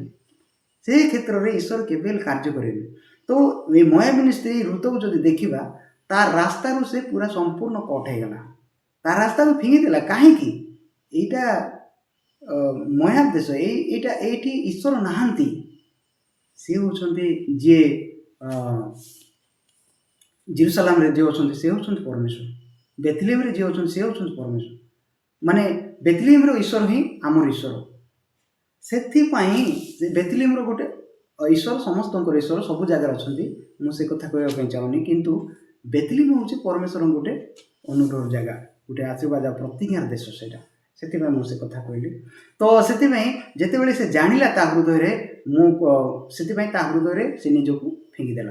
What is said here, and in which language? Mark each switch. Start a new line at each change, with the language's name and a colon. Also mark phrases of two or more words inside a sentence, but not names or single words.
Odia: ସେ କ୍ଷେତ୍ରରେ ଈଶ୍ୱର କେବେ ହେଲେ କାର୍ଯ୍ୟ କରିବେ। ତ ଏ ମୋଆବିନୀ ସ୍ତ୍ରୀ ଋତୁକୁ ଯଦି ଦେଖିବା, ତା ରାସ୍ତାରୁ ସେ ପୁରା ସମ୍ପୂର୍ଣ୍ଣ କଟ୍ ହେଇଗଲା। ତା ରାସ୍ତାକୁ ଫିଙ୍ଗିଦେଲା। କାହିଁକି? ଏଇଟା ମୋଆବ ଦେଶ, ଏଇଠି ଈଶ୍ୱର ନାହାନ୍ତି। ସି ହଉଛନ୍ତି ଯେ ଜେରୁସାଲମ ଯେ ଅଛନ୍ତି ସେ ହଉଛନ୍ତି ପରମେଶ୍ୱର। ବେଥଲେହେମ ଯେ ଅଛନ୍ତି ସେ ହଉଛନ୍ତି ପରମେଶ୍ୱର। ମାନେ ବେଥଲେହେମ ଈଶ୍ୱର ହିଁ ଆମର ଈଶ୍ୱର। ସେଥିପାଇଁ ଯେ ବେଥଲେହେମର ଗୋଟେ ଈଶ୍ୱର ସମସ୍ତଙ୍କର ଈଶ୍ୱର ସବୁ ଜାଗାରେ ଅଛନ୍ତି, ମୁଁ ସେ କଥା କହିବା ପାଇଁ ଚାହୁଁନି, କିନ୍ତୁ ବେଥଲେହେମ ହେଉଛି ପରମେଶ୍ୱରଙ୍କ ଗୋଟେ ଅନୁଗ୍ରହ ଜାଗା, ଗୋଟେ ଆଶୀର୍ବାଦ ପ୍ରତିଜ୍ଞାର ଦେଶ ସେଇଟା। ସେଥିପାଇଁ ମୁଁ ସେ କଥା କହିଲି। ତ ସେଥିପାଇଁ ଯେତେବେଳେ ସେ ଜାଣିଲା ତା ହୃଦୟରେ, ସେଥିପାଇଁ ତା ହୃଦୟରେ ସେ ନିଜକୁ ଫିଙ୍ଗିଦେଲା।